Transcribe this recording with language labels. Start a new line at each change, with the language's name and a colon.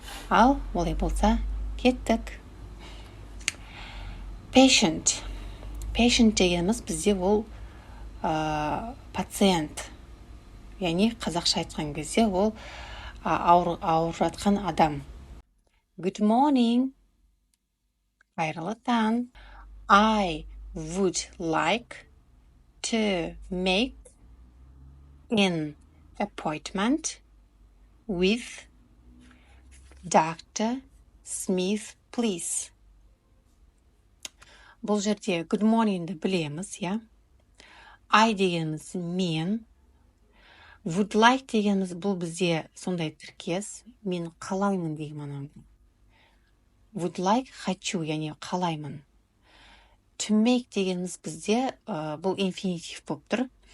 Kazakh: Ал олай болса, кеттік. Patient дегеніміз бізде ол пациент. Яғни қазақша айтқан кезде ол ауырып жатқан адам.
English: Good morning.
Kazakh: Қайырлы таң.
English: I would like to make an appointment with Dr. Smith, please.
Kazakh: Бұл жерде good morning'ді білеміз, I дегеніміз мен,
English: would like
Kazakh: дегеніміз бұл бізде сондай тіркес, мен қалаймын деген мағынада.
English: Would like
Kazakh: хочу, яғни қалаймын. To make дегеніміз бізде бұл инфинитив болып тұр.